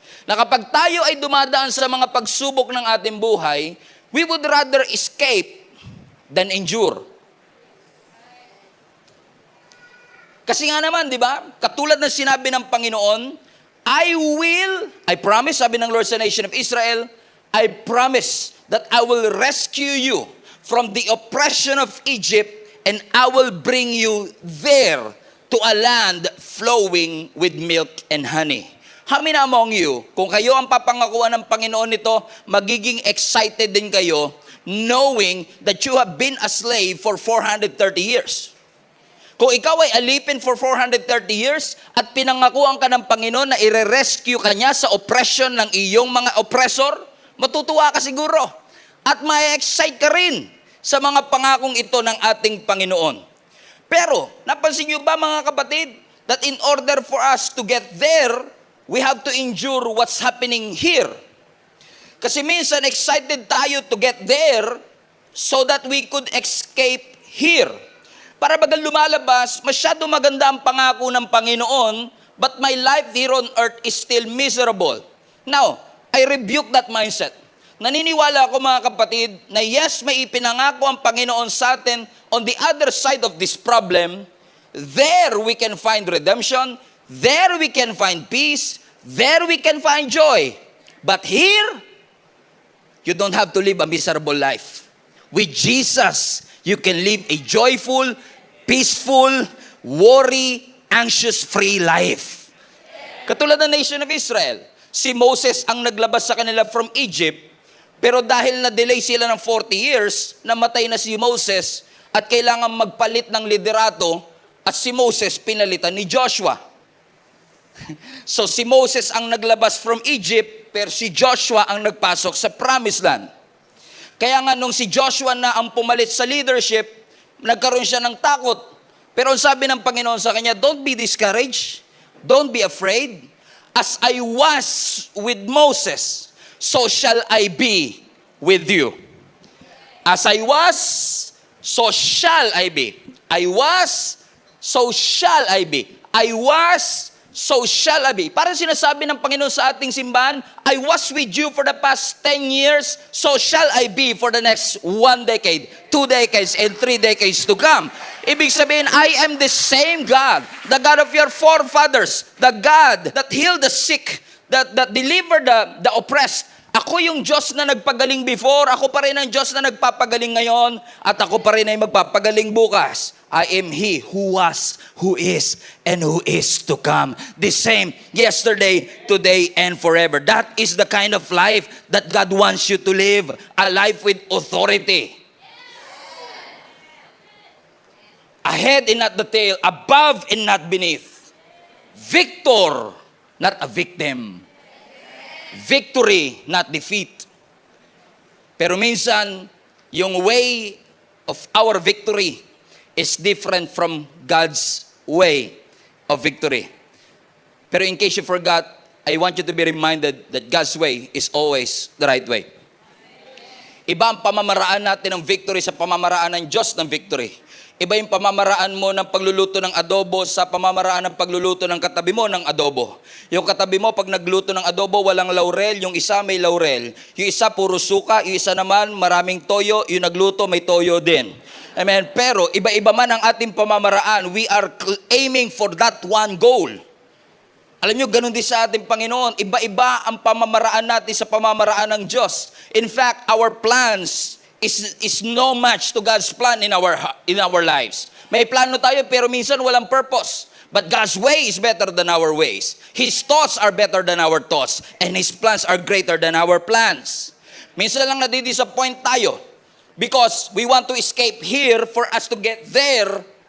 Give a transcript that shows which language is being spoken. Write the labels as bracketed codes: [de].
[tl] Na kapag tayo ay dumadaan sa mga pagsubok ng ating buhay, [en] we would rather escape than endure. [tl] Kasi nga naman, di ba? Katulad ng sinabi ng Panginoon, [en] I promise, [tl] sabi ng Lord sa [en] nation of Israel, I promise that I will rescue you from the oppression of Egypt, and I will bring you there to a land flowing with milk and honey. How many among you, [tl] kung kayo ang papangakuan ng Panginoon nito, magiging excited din kayo [en] knowing that you have been a slave for 430 years? [tl] Kung ikaw ay alipin [en] for 430 years [tl] at pinangakuan ka ng Panginoon na ire-rescue ka niya sa oppression ng iyong mga oppressor, matutuwa ka siguro. At ma-excite ka rin sa mga pangakong ito ng ating Panginoon. Pero, napansin niyo ba mga kapatid, [en] that in order for us to get there, we have to endure what's happening here. [tl] Kasi minsan excited tayo [en] to get there so that we could escape here. [tl] Para bagang lumalabas, masyado maganda ang pangako ng Panginoon, [en] but my life here on earth is still miserable. Now, I rebuke that mindset. [tl] Naniniwala ako mga kapatid na yes, may ipinangako ang Panginoon sa atin [en] on the other side of this problem. There we can find redemption. There we can find peace. There we can find joy. But here, you don't have to live a miserable life. With Jesus, you can live a joyful, peaceful, worry, anxious-free life. [tl] Katulad ng nation of Israel, si Moses ang naglabas sa kanila from Egypt, pero dahil na-delay sila ng 40 years, namatay na si Moses at kailangan magpalit ng liderato at si Moses pinalitan ni Joshua. So si Moses ang naglabas from Egypt, pero si Joshua ang nagpasok sa Promised Land. Kaya nga nung si Joshua na ang pumalit sa leadership, nagkaroon siya ng takot. Pero ang sabi ng Panginoon sa kanya, [en] don't be discouraged, don't be afraid. As I was with Moses, so shall I be with you. As I was, so shall I be. I was, so shall I be. I was, so shall I be. [tl] Parang sinasabi ng Panginoon sa ating simbahan, [en] I was with you for the past 10 years, so shall I be for the next 1 decade, 2 decades, and 3 decades to come. [tl] Ibig sabihin, [en] I am the same God, the God of your forefathers, the God that healed the sick, that delivered the oppressed. [tl] Ako yung Diyos na nagpagaling before, ako pa rin ang Diyos na nagpapagaling ngayon, at ako pa rin ay magpapagaling bukas. [en] I am He who was, who is, and who is to come. The same yesterday, today, and forever. That is the kind of life that God wants you to live. A life with authority. Ahead and not the tail, above and not beneath. Victor, not a victim. Victory, not defeat. [tl] Pero minsan, yung [en] way of our victory is different from God's way of victory. Pero in case you forgot, I want you to be reminded that God's way is always the right way. [tl] Iba ang pamamaraan natin ng victory sa pamamaraan ng Diyos ng victory. Iba yung pamamaraan mo ng pagluluto ng adobo sa pamamaraan ng pagluluto ng katabi mo ng adobo. Yung katabi mo, pag nagluto ng adobo, walang laurel, yung isa may laurel. Yung isa puro suka, yung isa naman maraming toyo, yung nagluto may toyo din. Amen. Pero iba-iba man ang ating pamamaraan, [en] we are aiming for that one goal. [tl] Alam nyo, ganun din sa ating Panginoon. Iba-iba ang pamamaraan natin sa pamamaraan ng Diyos. [en] In fact, our plans is no match to God's plan in our lives. [tl] May plano tayo pero minsan walang purpose. [en] But God's way is better than our ways. His thoughts are better than our thoughts. And His plans are greater than our plans. [tl] Minsan lang nadidisappoint tayo [en] because we want to escape here for us to get there.